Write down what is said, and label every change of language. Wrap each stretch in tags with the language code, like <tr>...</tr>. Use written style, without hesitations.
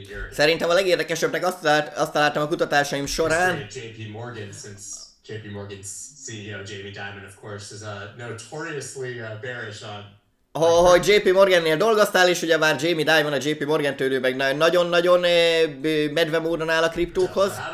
<hu>Szerintem a legérdekesebbnek azt találtam a kutatásaim során,</hu> <en>JP Morgan, since JP Morgan's CEO Jamie Dimon, of course, is notoriously bearish on.</en> <hu>Hogy JP Morgannél dolgoztál, és ugye már Jamie Dimon, a JP Morgan tőlő meg nagyon-nagyon medve módon áll a kriptókhoz.</hu>